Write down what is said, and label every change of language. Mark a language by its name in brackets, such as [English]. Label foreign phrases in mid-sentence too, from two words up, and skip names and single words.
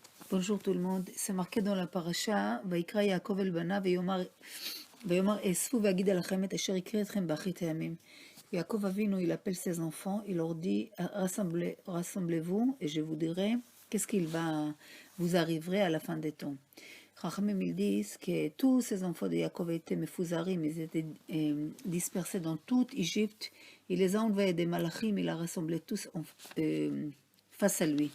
[French] Bonjour tout le monde, c'est marqué dans la paracha, [Hebrew] ויקרא יעקב אל בניו ויאמר אספו ואגיד עליכם את אשר יקרה אתכם באחרית הימים. [French] Yaakov Avinu, il appelle ses enfants, il leur dit, rassemblez-vous et je vous dirai qu'est-ce qu'il va vous arriver à la fin des temps. Chachamim, ils disent que tous ces enfants de Yaakov étaient mefouzarim, ils étaient dispersés dans toute Égypte, il les a envoyés des malachim, il a rassemblé tous face à lui.